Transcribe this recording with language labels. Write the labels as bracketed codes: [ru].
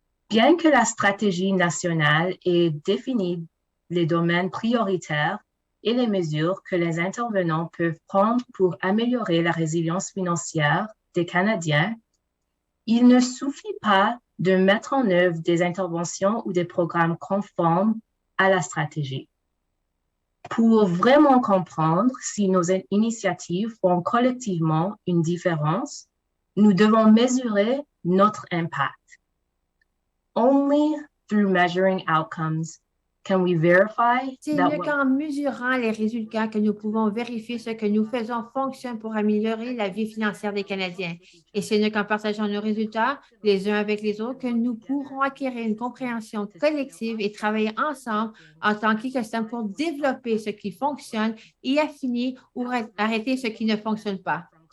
[fr] Bien que la stratégie nationale ait défini les domaines prioritaires et les mesures que les intervenants peuvent prendre pour améliorer la résilience financière des Canadiens, il ne suffit pas de mettre en œuvre des interventions ou des programmes conformes à la stratégie. Pour vraiment comprendre si nos initiatives font collectivement une différence, nous devons mesurer notre impact. [en] Only through measuring outcomes can we verify [fr] C'est mieux qu'en mesurant les résultats que nous pouvons vérifier ce que nous faisons fonctionne pour améliorer la vie financière des Canadiens. Et c'est mieux qu'en partageant nos résultats les uns avec les autres que nous pourrons acquérir une compréhension collective et travailler ensemble en tant qu'écosystème pour développer ce qui fonctionne et affiner ou arrêter ce qui ne fonctionne pas.